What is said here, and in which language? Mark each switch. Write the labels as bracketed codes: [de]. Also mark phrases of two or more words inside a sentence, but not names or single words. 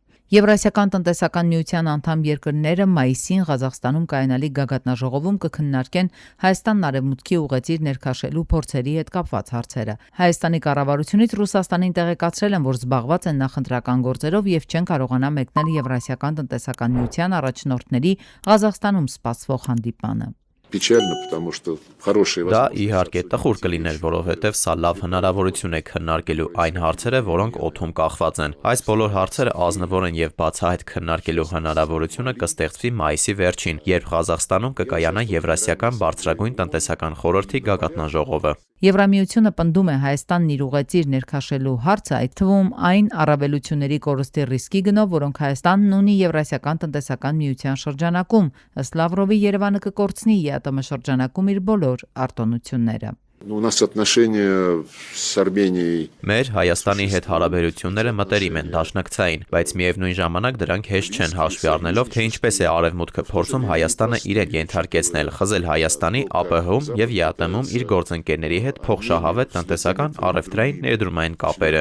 [hy] Եվրասիական տնտեսական միության անդամ երկրները մայիսին Ղազախստանում կայանալիք գագաթնաժողովում կքննարկեն Հայաստանն արևմուտքի ուղեծիր ներքաշելու փորձերի հետ կապված հարցերը։ Հայաստանի կառավարությունից Ռուսաստանին տեղեկացրել են, որ զբաղված են նախընտրական գործերով եւ չեն կարողանա մեկնել Եվրասիական տնտեսական միության առաջնորդների Ղազախստանում սպասվող հանդիպմանը։ [ru] Печально, потому что хорошие [hy] Դա իհարկե տխուր կլիներ, որովհետև սա լավ հնարավորություն է քննարկելու այն հարցերը, որոնք օդում կախված են։ Այս բոլոր հարցերը ազնվոր են եւ բացահայտ քննարկելու հնարավորությունը կստեղծվի մայիսի վերջին, երբ Ղազախստանում կկայանա Եվրասիական բարձրագույն տնտեսական խորհրդի գագաթնաժողովը։ Եվրամիությունը պնդում է Հայաստանն իր ուղեծիր ներքաշելու հարցը, այդ թվում այն առավելությունների կորստի ռիսկի գնով, որոնք Հայաստանն ունի Եվրասիական տնտեսական միության շրջանակում, ըստ Լավրովի Երևանը կկորցնի ԵԱՏՄ շրջանակում իր բոլոր արտոնությունները։ [ru] У нас отношения с Арменией. [hy] Մեր Հայաստանի հետ հարաբերությունները մտերիմ են, դաշնակցային, բայց միևնույն ժամանակ դրանք հեշտ չեն հաշվի առնելով, թե ինչպես է արևմուտքը փորձում Հայաստանը իրեն ենթարկեցնել, խզել Հայաստանի ԱՊՀ-ում եւ ԵԱՏՄ-ում իր գործընկերների հետ փոխշահավետ տնտեսական առևտրային ներդրումային կապերը։